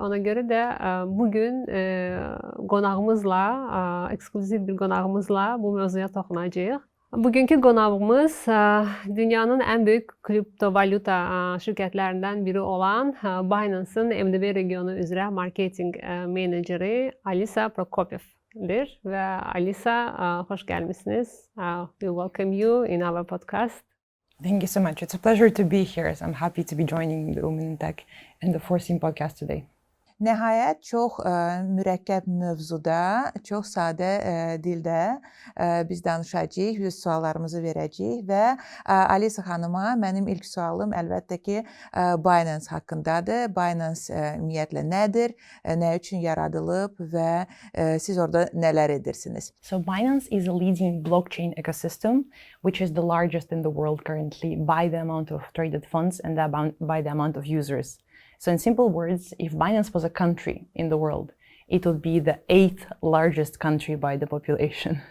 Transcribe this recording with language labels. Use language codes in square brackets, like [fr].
[az] Ona görə də bugün qonağımızla, eksklüziv bir qonağımızla bu mövzuya toxunacağıq. Bugünkü qonağımız dünyanın ən böyük kriptovalyuta şirkətlərindən biri olan Binance'ın MDB regionu üzrə marketinq meneceri Alisa Prokopivdir. Və Alisa, xoş gəlmisiniz. [en] We welcome you in our podcast. Thank you so much. It's a pleasure to be here. I'm happy to be joining the Women in Tech and the Foreseen podcast today. [az] Nəhayət çox mürəkkəb mövzuda, çox sadə dildə biz danışacağıq, biz suallarımızı verəcəyik və Alisa xanıma mənim ilk sualım əlbəttə ki Binance haqqındadır. Binance ümumiyyətlə nədir, nə üçün yaradılıb və siz orada nələr edirsiniz? [en] So Binance is a leading blockchain ecosystem, which is the largest in the world currently by the amount of traded funds and by the amount of users. So in simple words, if Binance was a country in the world, it would be the 8th largest country by the population.